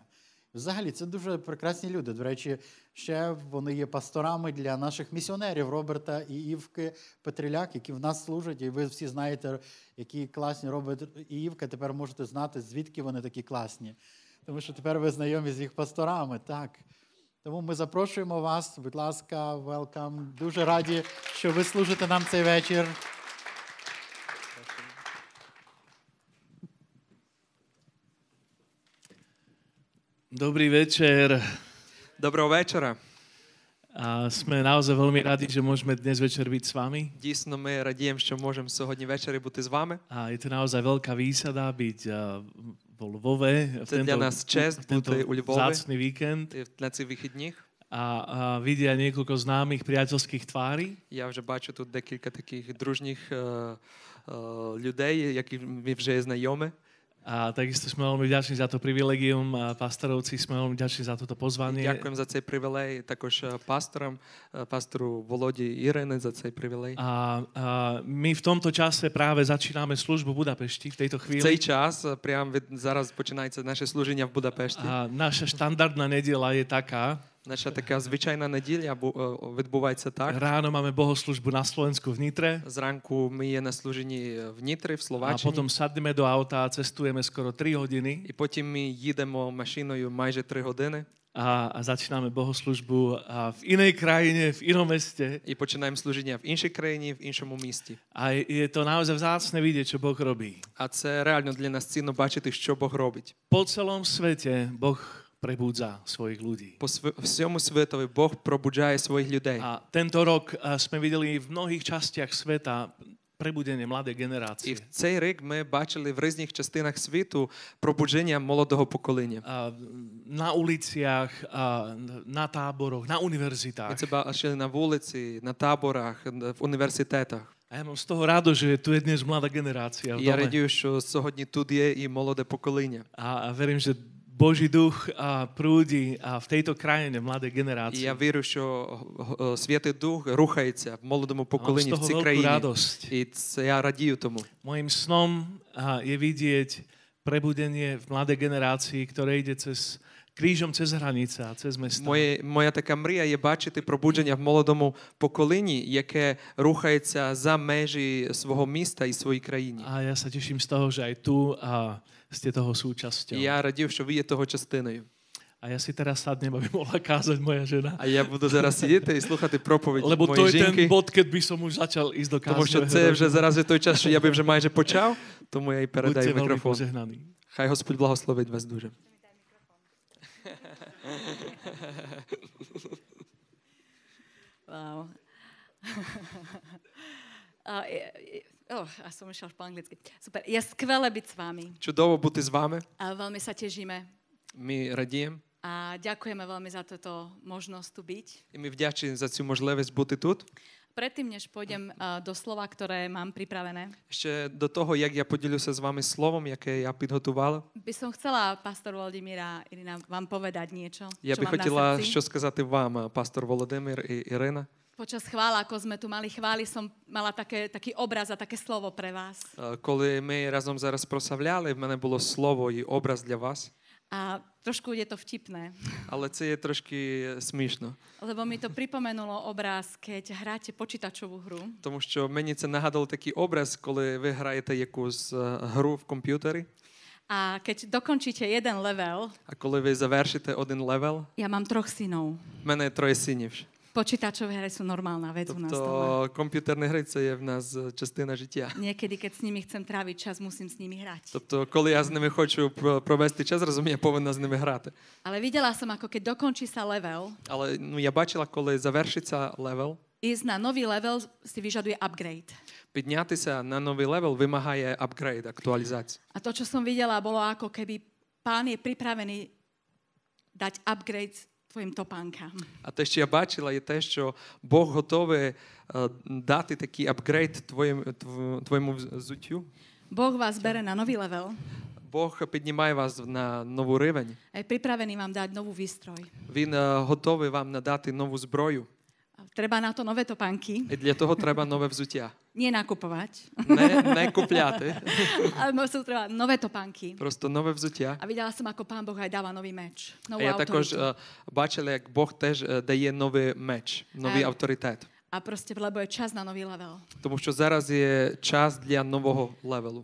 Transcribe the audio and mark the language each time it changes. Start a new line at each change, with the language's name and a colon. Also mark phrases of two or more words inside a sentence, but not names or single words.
Ukrainian: Взагалі, це дуже прекрасні люди. До речі, ще вони є пасторами для наших місіонерів Роберта і Івки Петриляк, які в нас служать. І ви всі знаєте, які класні Роберт і Івка. Тепер можете знати, звідки вони такі класні. Тому що тепер ви знайомі з їх пасторами. Так. Тому ми запрошуємо вас, будь ласка, welcome. Дуже раді, що ви служите нам цей вечір.
Slovak: Dobrý večer.
Ukrainian: Доброго вечора.
Slovak: A sme naozaj veľmi radi, že môžeme dnes večer byť s vami.
Ukrainian: Дійсно, ми радіємо, що можемо сьогодні ввечері бути з вами.
Slovak: A je to naozaj veľká výsada byť vo Lvove v
Ukrainian: Це для нас честь бути у Львові
Slovak: vzácny víkend
Ukrainian: на цих вихідних.
Slovak: a vidia niekoľko známych priateľských tvári.
Ukrainian: Я вже бачу тут декілька таких дружніх людей, які ми вже знайомі.
Slovak: A takisto sme veľmi vďační za to privilegium, pastorovci sme veľmi vďační za toto pozvanie.
Ukrainian: Дякуємо за цей привілей також пастору Володі Ірини за цей привілей.
Slovak: A my v tomto čase práve začíname službu v Budapešti v tejto
Ukrainian: В
Slovak: chvíli.
Ukrainian: цей час, прямо зараз починається наше служіння в Будапешті.
Slovak: A naša štandardná nedeľa je taká.
Ukrainian: Наша така звичайна неділя відбувається так.
Slovak: Ráno máme bohoslužbu na Slovensku v Nitre.
Ukrainian: Зранку ми є на служінні в Нітрі, в
Slovak: A
Ukrainian: Словаччині.
Slovak: potom sadneme do auta a cestujeme skoro 3 hodiny.
Ukrainian: І потім ми їдемо машиною майже 3 години.
Slovak: A začíname bohoslužbu v inej krajine, v inom meste.
Ukrainian: І починаємо служіння в іншій країні, в іншому місті.
Slovak: A je to naozaj vzácne vidieť, čo Boh robí.
Ukrainian: А це реально для нас цінно бачити, що Бог робить.
Slovak: Po celom svete Boh prebúdza svojich ľudí.
Ukrainian: По всьому світові Бог пробуджає своїх людей.
Slovak: A tento rok sme videli v mnohých častiach sveta prebudenie mladej
Ukrainian: І
Slovak: generácie.
Ukrainian: в цей рік ми бачили в різних частинах світу пробудження молодого покоління.
Slovak: Na uliciach, na táboroch, na
Ukrainian: Ми
Slovak: univerzitách.
Ukrainian: це бачили на вулиці, на таборах, в університетах.
Slovak: A ja mám z toho радosť, že tu je dnes mladá generácia v
Ukrainian: І я
Slovak: dome.
Ukrainian: радію, що сьогодні тут є і молоде покоління.
Slovak: A verím, že Boží duch prúdi v tejto krajine mladej
Ukrainian: І
Slovak: generácie.
Ukrainian: я вірю, що Святий Дух рухається в молодому поколінні в цій велику країні.
Slovak: радосť.
Ukrainian: І це я радію тому.
Slovak: Mojím snom je vidieť prebudenie v mladej generácii, ktoré ide krížom cez hranice a cez mesta.
Ukrainian: Моя така мрія є бачити пробудження в молодому поколінні, яке рухається за межі свого міста і своєї країни.
Slovak: A ja sa teším z toho, že aj tu ste toho súčasťou.
Ukrainian: І я радів, що ви є того частиною.
Slovak: A ja si teraz sadnem, aby mohla kázať moja žena.
Ukrainian: А я буду зараз сидіти і слухати проповідь
Slovak: Lebo to
Ukrainian: моєї
Slovak: je ten
Ukrainian: жінки.
Slovak: bod, keď by som už začal ísť do
Ukrainian: Тому що
Slovak: kázňového
Ukrainian: це вже
Slovak: režimu.
Ukrainian: зараз є той час, що я би вже майже почав, тому я й
Slovak: Buďte
Ukrainian: передаю
Slovak: veľmi
Ukrainian: мікрофон.
Slovak: požehnaní.
Ukrainian: Хай Господь благословить вас дуже. Wow.
Slovak: A som išla po anglicky. Super, je skvelé byť s vami.
Ukrainian: Чудово бути з вами.
Slovak: A veľmi sa tešíme.
Ukrainian: Ми радіємо.
Slovak: A ďakujeme veľmi za túto možnosť tu byť.
Ukrainian: І ми вдячні за цю можливість бути тут.
Slovak: Predtým, než pôjdem do slova, ktoré mám pripravené,
Ukrainian: Ще до того, як я поділюся з вами словом, яке я підготувала,
Slovak: by som chcela, pastor Volodymyr a Irina, vám povedať niečo,
Ukrainian: я
Slovak: čo
Ukrainian: би
Slovak: mám
Ukrainian: хотіла
Slovak: na srdci.
Ukrainian: що сказати вам, пастор Володимир і Ірина.
Slovak: Počas chvála, ako sme tu mali chvály, som mala taký obraz a také slovo pre vás.
Ukrainian: Коли ми разом зараз прославляли, в мене було слово і образ для вас.
Slovak: A trošku je to vtipné,
Ukrainian: Але це є трошки смішно,
Slovak: lebo mi to pripomenulo obraz, keď hráte počítačovú hru
Ukrainian: тому що мені це нагадало такий образ, коли ви граєте якусь гру в комп'ютері,
Slovak: a keď dokončíte jeden level,
Ukrainian: а коли ви завершите один левел,
Slovak: ja mám 3 synov.
Ukrainian: в мене 3 синів.
Slovak: Počítačové hry sú normálna vec u nás doma.
Ukrainian: Тобто комп'ютерні гри це є в нас частина життя.
Slovak: Niekedy, keď s nimi chcem tráviť čas, musím s nimi hrať.
Ukrainian: Тобто, коли я з ними хочу провести час, розумію, я повинна з ними грати.
Slovak: Ale videla som, ako keď dokončí sa level,
Ukrainian: Але я бачила, коли завершиться левел,
Slovak: ísť na nový level si vyžaduje upgrade.
Ukrainian: піднятися на новий левел вимагає апгрейд, актуалізацію.
Slovak: A to, čo som videla, bolo ako keby pán je pripravený dať upgrade tvojim topánkam.
Ukrainian: А те, що я бачила, є те, що Бог готовий дати такий апгрейд твоєму взуттю.
Slovak: Boh vás bere na nový level
Ukrainian: Бог піднімає вас на новий рівень.
Slovak: a je pripravený vám dať novú výstroj.
Ukrainian: Він готовий вам надати нову зброю.
Slovak: Treba na to nové topánky,
Ukrainian: І для того треба нове взуття.
Slovak: nie nakupovať,
Ukrainian: Не купляти,
Slovak: ale sú treba nové topánky.
Ukrainian: просто нове взуття.
Slovak: A videla som, ako pán Boh aj dáva nový meč,
Ukrainian: А
Slovak: novú
Ukrainian: я також
Slovak: autoritu.
Ukrainian: бачила, як Бог теж дає новий меч, новий авторитет.
Slovak: A proste, lebo je čas na nový level.
Ukrainian: Тому що зараз є час для нового левелу.